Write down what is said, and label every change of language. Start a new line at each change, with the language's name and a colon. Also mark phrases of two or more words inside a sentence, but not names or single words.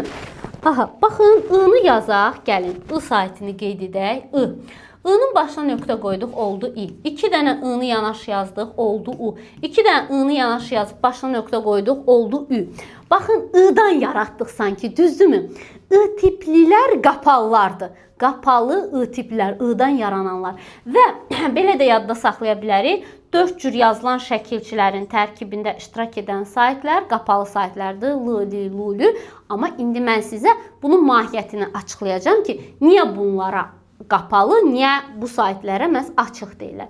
Azerbaijani: Aha, baxın, I-nı yazaq, gəlin. I saytını qeyd edək. I. I-nın başına nöqtə qoyduq, oldu I. 2 dənə I-nı yanaş yazdıq, oldu U. 2 dənə I-nı yanaş yazıb başına nöqtə qoyduq, oldu Ü. Baxın, I-dan yaratdıq sanki, düzdürmü? I tiplilər qapalılardır. Qapalı I tiplilər, I-dan yarananlar. Və belə də yadda saxlaya bilərik. 4 cür yazılan şəkilçilərin tərkibində iştirak edən saytlar qapalı saytlardır. L-li, lu-lü. Amma indi mən sizə bunun mahiyyətini açıqlayacağım ki, niyə bunlara qapalı, niyə bu saytlara məhz açıq deyirlər.